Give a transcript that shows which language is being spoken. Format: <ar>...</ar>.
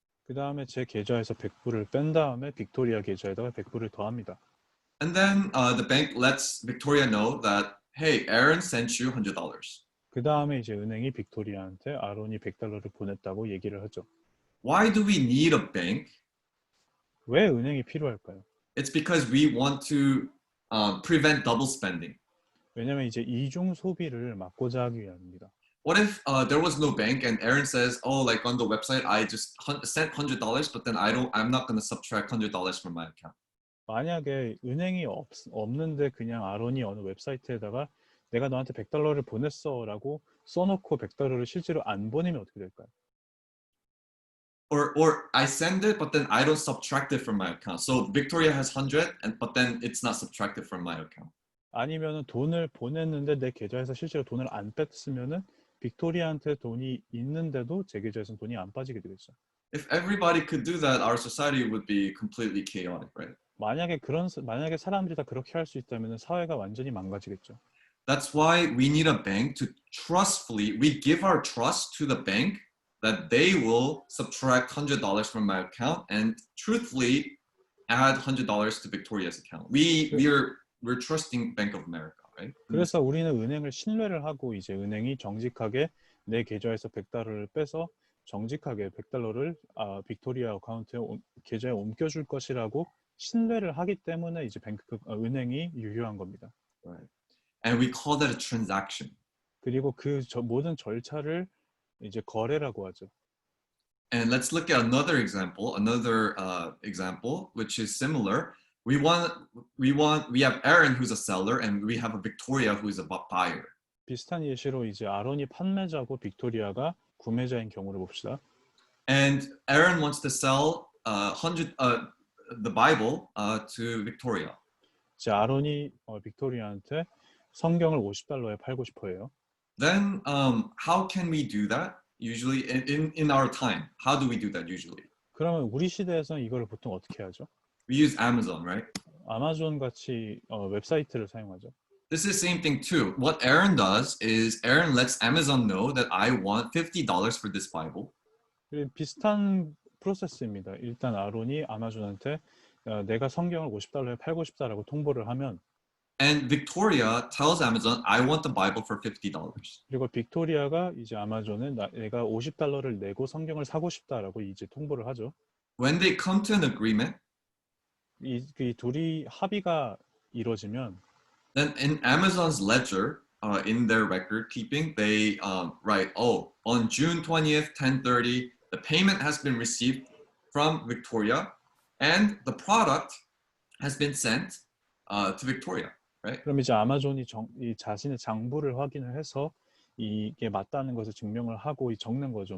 <ko>그 다음에 제 계좌에서 100불을 뺀 다음에 빅토리아 계좌에다가 100불을 더합니다.</ko> <en>And then the bank lets Victoria know that, hey, Aaron sent you $100.</en> <ko>그 다음에 이제 은행이 빅토리아한테 아론이 $100를 보냈다고 얘기를 하죠.</ko> <en>Why do we need a bank?</en> <ko>왜 은행이 필요할까요?</ko> <en>It's because we want to prevent double spending.</en> <ko>왜냐면 이제 이중 소비를 막고자 하기 위함입니다.</ko> <en>What if there was no bank and Aaron says, oh, like on the website, I just sent $100, but then I'm not going to subtract $100 from my account.</en> <ko>만약에 은행이 없는데 그냥 아론이 어느 웹사이트에다가 내가 너한테 $100를 보냈어라고 써놓고 $100를 실제로 안 보내면 어떻게 될까요?</ko> <en>Or I send it, but then I don't subtract it from my account. So Victoria has 100, but then it's not subtracted from my account.</en> <ko>아니면은 돈을 보냈는데 내 계좌에서 실제로 돈을 안 뺐으면은 빅토리아한테 돈이 있는데도 제 계좌에서는 돈이 안 빠지게 되겠죠.</ko> <en>If everybody could do that, our society would be completely chaotic, right?</en> <ko>만약에 사람들이 다 그렇게 할 수 있다면 사회가 완전히 망가지겠죠.</ko> <en>That's why we need a bank to trustfully, we give our trust to the bank that they will subtract $100 from my account and truthfully add $100 to Victoria's account. We're trusting Bank of America, right?</en> <ko>그래서 우리는 은행을 신뢰를 하고 이제 은행이 정직하게 내 계좌에서 $100를 빼서 정직하게 $100를 빅토리아 계좌에 옮겨줄 것이라고 신뢰를 하기 때문에 이제 은행이 유효한 겁니다.</ko> <en>Right. And we call that a transaction.</en> <ko>그리고 모든 절차를 이제 거래라고 하죠.</ko> <en>And let's look at another example, which is similar. We have Aaron who's a seller, and we have a Victoria who is a buyer.</en> <ko>비슷한 예시로 이제 아론이 판매자고 빅토리아가 구매자인 경우를 봅시다.</ko> <en>And Aaron wants to sell the Bible to Victoria.</en> <ko>이제 아론이 빅토리아한테 성경을 $50에 팔고 싶어해요.</ko> <en>Then how can we do that? Usually in our time, how do we do that usually?</en> <ko>그러면 우리 시대에서는 이거를 보통 어떻게 하죠?</ko> <en>We use Amazon, right?</en> <ko>아마존 같이 웹사이트를 사용하죠.</ko> <en>This is the same thing too. What Aaron does is Aaron lets Amazon know that I want $50 for this Bible.</en> <ko>비슷한 프로세스입니다. 일단 아론이 아마존한테 내가 성경을 $50에 팔고 싶다라고 통보를 하면</ko> <en>And Victoria tells Amazon, I want the Bible for $50.</en> <ko>그리고 빅토리아가 이제 아마존에 내가 $50를 내고 성경을 사고 싶다라고 이제 통보를 하죠.</ko> <en>When they come to an agreement,</en> <ko>이 둘이 합의가 이루어지면</ko> <en>then in Amazon's ledger, in their record keeping, they write, oh, on June 20th, 10:30, the payment has been received from Victoria, and the product has been sent to Victoria. Right?</en> <ko>그럼 이제 아마존이 이 자신의 장부를 확인을 해서 이게 맞다는 것을 증명을 하고 적는 거죠.</ko>